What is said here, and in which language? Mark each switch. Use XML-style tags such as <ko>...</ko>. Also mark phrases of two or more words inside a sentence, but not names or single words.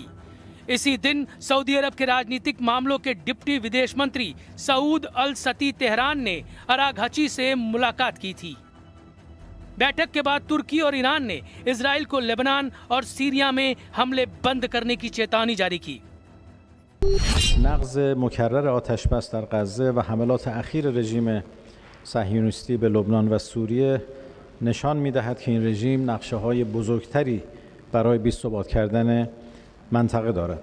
<hi>इसी दिन सऊदी अरब के राजनीतिक मामलों के डिप्टी विदेश मंत्री सऊद अल सती तेहरान ने अरागची से मुलाकात की थी। बैठक के बाद तुर्की और ईरान ने इजराइल को लेबनान और सीरिया में हमले बंद करने की चेतावनी जारी की।</hi> <fa>نقض مکرر آتشبس در غزه و حملات اخیر رژیم صهیونیستی به لبنان و سوریه نشان می‌دهد که این رژیم نقشه‌های بزرگتری برای بی‌ثبات کردن منطقه دارد.</fa>